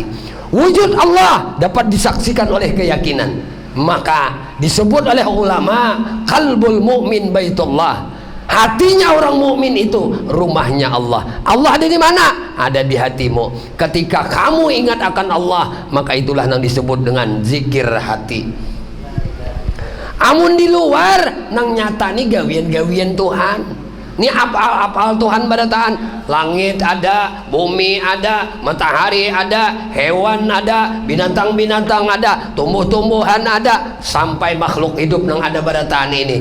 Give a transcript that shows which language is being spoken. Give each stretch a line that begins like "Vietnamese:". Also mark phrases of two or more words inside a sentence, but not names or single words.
Indonesian: Wujud Allah dapat disaksikan oleh keyakinan. Maka disebut oleh ulama,
Arabic: قلب المؤمن بيت الله.
Indonesian: Hatinya orang mukmin itu rumahnya Allah. Allah ada di mana? Ada di hatimu. Ketika kamu ingat akan Allah, maka itulah yang disebut dengan zikir hati.
Banjar: Amun di luar nang nyata nih gawian-gawian Tuhan.
Indonesian: Ini apal Tuhan barataan. Langit ada, bumi ada, matahari ada, hewan ada, binatang-binatang ada, tumbuh-tumbuhan ada, sampai makhluk hidup yang ada barataan ini.